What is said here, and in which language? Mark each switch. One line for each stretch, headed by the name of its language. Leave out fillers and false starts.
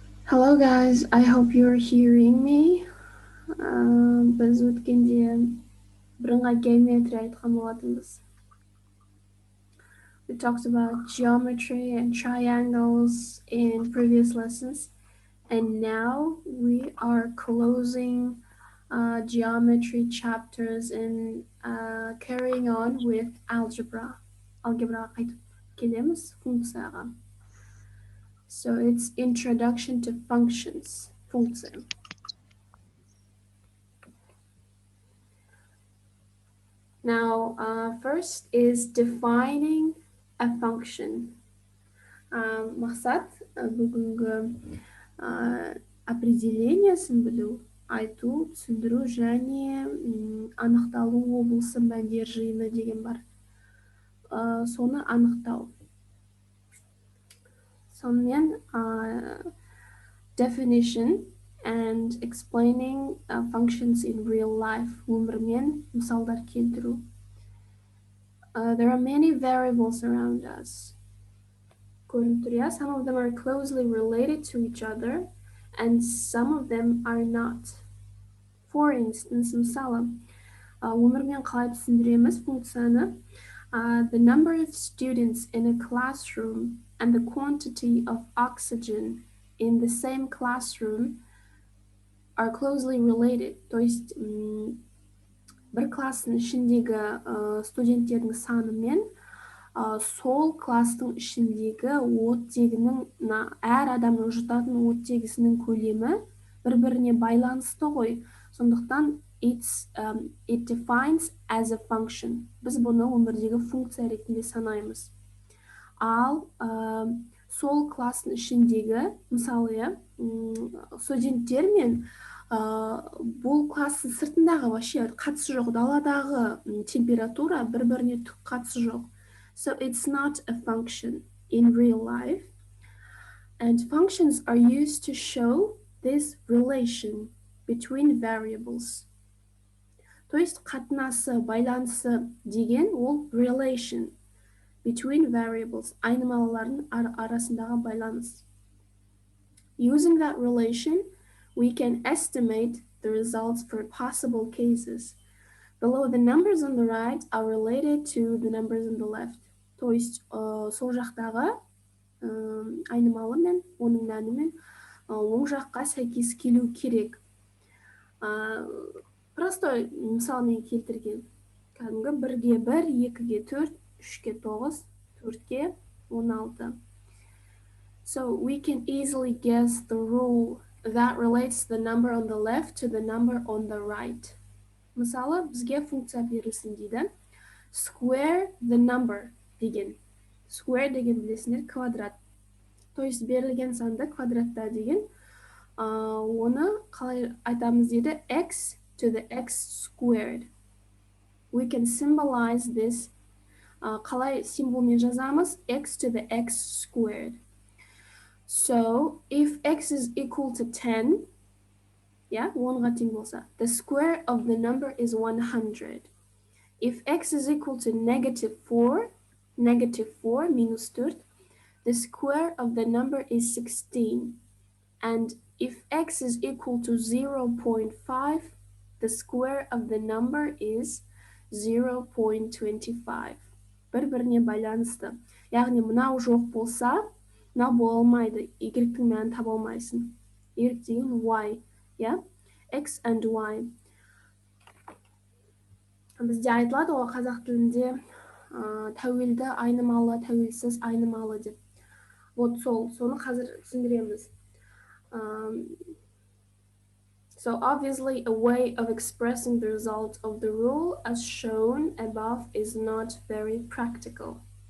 English: Hello guys, I hope you're hearing me.
Kazakh: Biz өткенде бірыңғай геометрия айтқан болатынбыз.
English: We talked about geometry and triangles in previous lessons, and now we are closing geometry chapters and carrying on with algebra.
Kazakh: Algebra қайтып келеміз функцияға.
English: So it's introduction to functions, функция. Now, first is defining a function.
Kazakh: Мақсат бүгінгі определениесін білу, айту, түсіндіру және анықталу облысы мәндер жиыны деген бар. Соны анықтау. Сонымен
English: definition and explaining functions in real life.
Kazakh: Өмірмен мысалдар келтіру.
English: There are many variables around us. Some of them are closely related to each other, and some of them are not. For instance,
Kazakh: мысалы, өмірмен қалай түсіндіреміз функцияны?
English: The number of students in a classroom and the quantity of oxygen in the same classroom are closely related.
Russian: То есть,
Kazakh: бір класстың ішіндегі студенттердің саны мен сол класстың ішіндегі оттегінің, әр адамның жұтатын оттегісінің көлемі бір-біріне байланысты ғой. Сондықтан
English: it defines as a function.
Kazakh: Біз бұны өмірдегі функция ретінде санаймыз. Ал сол класстың ішіндегі, мысалы, студенттер мен бұл класстың сыртындағы
Russian: вообще
Kazakh: қатысы жоқ, даладағы температура бір-біріне түк қатысы жоқ.
English: So it's not a function in real life. And functions are used to show this relation between variables.
Russian: То есть
Kazakh: қатынасы, байланысы деген ол
English: relation between variables,
Kazakh: айнымалылардың арасындағы байланыс.
English: Using that relation, we can estimate the results for possible cases. Below, the numbers on the right are related to the numbers on the left.
Russian: То есть
Kazakh: сол жақтағы айнымалы мен оның мәні мен оң жаққа сәйкес келу керек.
Russian: Простой
Kazakh: мысалмен келтірген. Кәдімгі 1-ге 1, 2-ге 4, 3-ге 9, 4-ге 16.
English: So we can easily guess the rule that relates the number on the left to the number on the right.
Kazakh: Мысалы, бізге функция берілсін дейді.
English: Square the number
Kazakh: деген. Square деген білесіңдер квадрат.
Russian: То есть
Kazakh: берілген санды квадратта деген. Оны қалай айтамыз дейді?
English: X to the x squared. We can symbolize this.
Kazakh: Қалай символмен жазамыз?
English: X to the x squared. So if x is equal to 10, yeah,
Kazakh: 10-ға тең болса,
English: the square of the number is 100. If x is equal to negative 4 minus 4, the square of the number is 16. And if x is equal to 0.5, the square of the number is 0.25.
Kazakh: Бір-біріне байланысты. Яғни мынау жоқ болса, мынау бола алмайды. Y-тің мәнін таба алмайсың. Y деген y, yeah?
English: X and y.
Kazakh: Бізде айтылады ғой қазақ тілінде тәуелді айнымалы, тәуелсіз айнымалы деп.
Russian: Вот
Kazakh: соны қазір түсіндіреміз.
English: So obviously a way of expressing the result of the rule as shown above is not very practical.